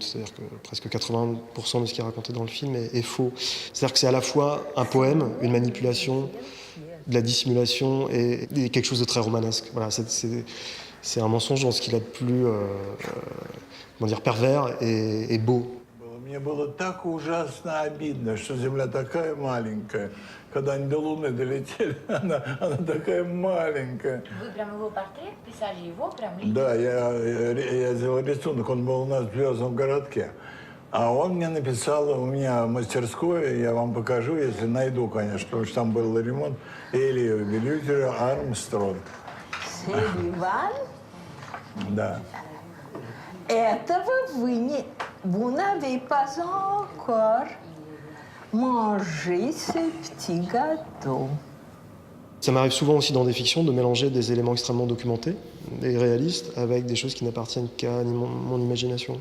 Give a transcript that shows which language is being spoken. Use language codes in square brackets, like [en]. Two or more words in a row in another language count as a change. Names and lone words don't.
[fr] C'est-à-dire que presque 80% de ce qui est raconté dans le film est faux. C'est-à-dire que c'est à la fois un poème, une manipulation, de la dissimulation et quelque chose de très romanesque. Voilà, c'est un mensonge dans ce qu'il a de plus pervers et beau. [ru] Мне было так ужасно обидно, что Земля такая маленькая. Когда они до Луны долетели, она такая маленькая. Вы прям его портрет писали, его прям? Да, я сделал рисунок, он был у нас в Звездном городке. А он мне написал, у меня мастерское, я вам покажу, если найду, конечно, потому что там был ремонт, Элия Велютера Армстронг. Селиван? Да. [fr] Этого vous n'avez pas encore mangé ce petit gâteau. Ça m'arrive souvent aussi dans des fictions de mélanger des éléments extrêmement documentés et réalistes avec des choses qui n'appartiennent qu'à mon imagination.